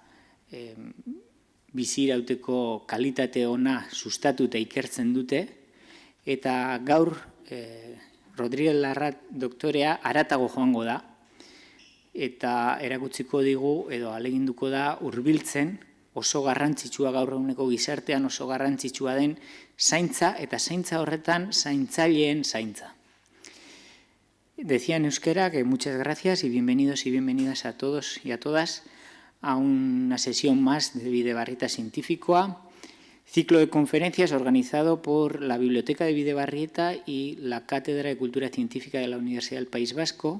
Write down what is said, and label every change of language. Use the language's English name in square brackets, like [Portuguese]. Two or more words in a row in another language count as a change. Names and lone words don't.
[Basque] bizirauteko kalitate ona sustatu eta ikertzen dute, eta gaur Rodríguez Larrat doktorea haratago joango da, eta erakutsiko digu edo ahaleginduko da hurbiltzen oso garrantzitsua gaur eguneko gizartean oso garrantzitsua den zaintza eta zaintza horretan zaintzaileen zaintza. [Spanish] Decía en euskera que muchas gracias y bienvenidos y bienvenidas a todos y a todas a una sesión más de Bidebarrieta Científicoa, ciclo de conferencias organizado por la Biblioteca de Bidebarrieta y la Cátedra de Cultura Científica de la Universidad del País Vasco.